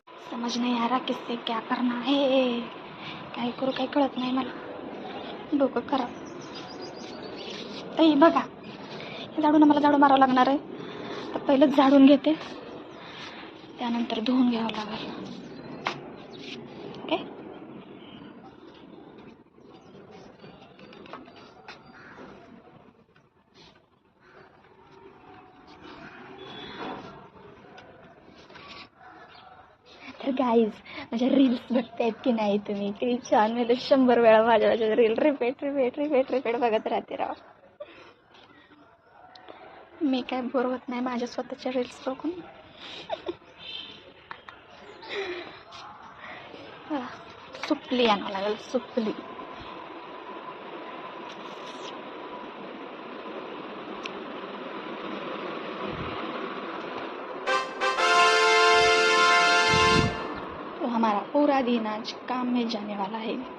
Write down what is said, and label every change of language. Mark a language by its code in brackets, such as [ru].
[hi] समझ नहीं आ रहा किससे क्या करना है. [mr] काय करू काही कळत नाही मला. डोकं खराब. बघा, हे झाडून मला झाडू मारावं लागणार आहे. तर पहिलंच झाडून घेते, त्यानंतर धुवून घ्यावं लागेल. ओके. तर गाईज, माझ्या रील्स बघतायत की नाही तुम्ही? किती छान. मी 100 वेळा माझ्या रील रिपीट बघत राहते राव. मी काय बोर होत नाही माझ्या स्वतःच्या रील्स बघून. सुपली आणावं लागेल, सुपली. [hi] हमारा पूरा दिन आज काम में जाने वाला है.